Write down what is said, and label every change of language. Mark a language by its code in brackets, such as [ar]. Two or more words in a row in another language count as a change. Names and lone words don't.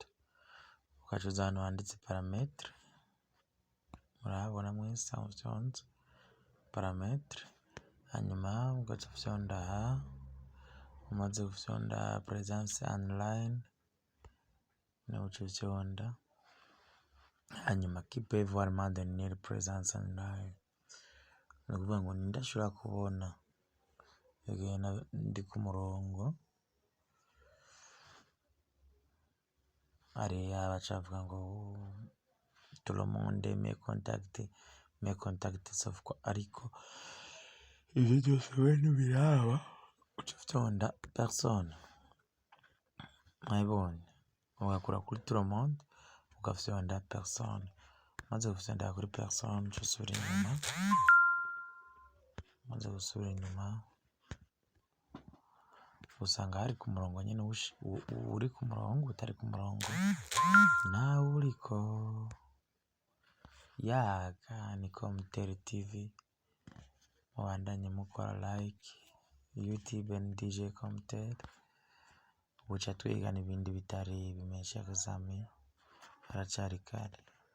[rn] Ukaca uza ahantu handitse parametre. Murabona mwese aho vyonze parametre. Hanyuma ugaca ufyonda aha. Umaze gufyonda [en] presence online. [rn] Na uca ufyonda. Hanyuma [fr] qui peut voir ma dernière présence online. [rn] Ni ukuvuga ngo ndashobora kubona igihe ndi ku murongo. Hariya baca bavuga ngo [fr] tout le monde mes contacts sauf [rn] ko ariko ivyo vyose bene biraba uca ufyonda personne. Mwabibonye? Ugakura kuri [fr] tout le monde [rn] ugafyonda personne. Maze gufyonda kuri personne uca usubira inyuma. Maze gusubira inyuma usanga hari ku murongo nyene uri ku murongo utari ku murongo nawe uriko. Yaga ni Communautaire TV. Mubandanye mukora like YouTube and DJ Communautaire. Uca twigana ibindi bitari bimesha kuzami haracari kare.